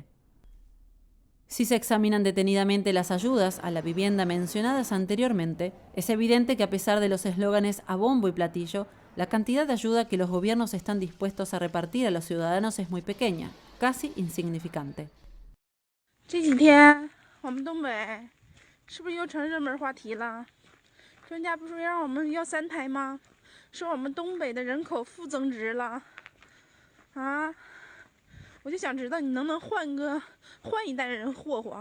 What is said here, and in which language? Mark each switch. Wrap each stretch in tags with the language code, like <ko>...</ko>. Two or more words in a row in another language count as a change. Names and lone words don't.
<es>Si se examinan detenidamente las ayudas a la vivienda mencionadas anteriormente, es evidente que a pesar de los eslóganes a bombo y platillo, la cantidad de ayuda que los gobiernos están dispuestos a repartir a los ciudadanos es muy pequeña, casi insignificante.</es> <zh>这几天我们东北是不是又成热门话题了？专家不是说让我们要3胎吗？说我们东北的人口负增值了啊！我就想知道你能不能换一代人霍霍？</zh>